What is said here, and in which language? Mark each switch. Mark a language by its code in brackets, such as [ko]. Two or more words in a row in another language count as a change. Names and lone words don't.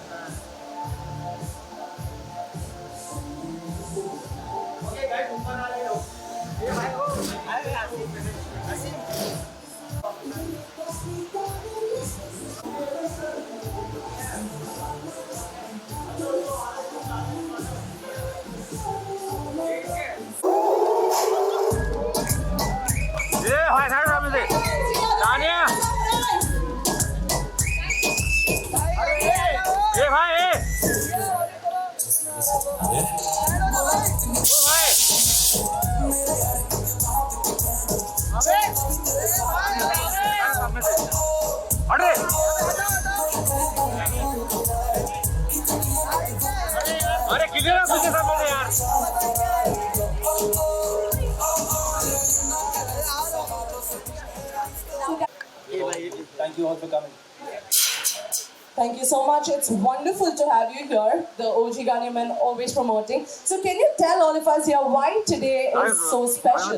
[en] okay guys [hi] ऊपर आ रहे हो। ये भाई ओ अरे आसिम [vi] hỏi thằng làm gì? Đó nha. Ê भाई ê. अरे अरे किधर है तुझे सामने यार [en] Thank you all for coming. Thank you so much. It's wonderful to have you here. The OG Ganyaman always promoting. So can you tell all of us here why today is so special?